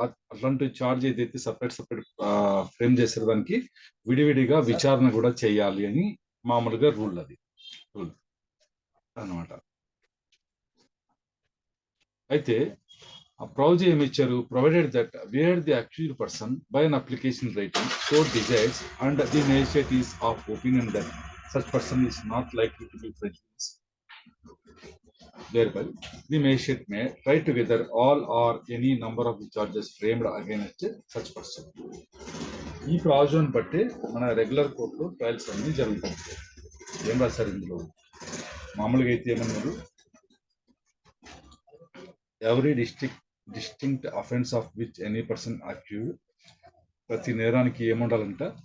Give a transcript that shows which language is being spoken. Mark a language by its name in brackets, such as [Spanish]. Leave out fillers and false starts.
[Telugu] అట్లాంటి చార్జ్ ఏదైతే separate frame చేసే దానికి విడివిడిగా విచారణ కూడా చేయాలి అని మామూలుగా రూల్ అన్నమాట. అయితే ఆ ప్రొవిజన్ ఏమి ఇచ్చారు? [English] Provided that where the accused person by an application writing so desires and the magistrate is of opinion that such person is not likely to be prejudiced. Thereby, the magistrate may try together all or any number of the charges framed against such person. [Telugu] ఈ provision బట్టి మన regular కోర్టులో trials అన్ని జరుగుతుంటాయి. ఏం రాశారు ఇందులో? మామూలుగా అయితే ఏమన్నారు? [English] every distinct offence of which any person accused, [Telugu] ప్రతి నేరానికి ఏముండాలంట?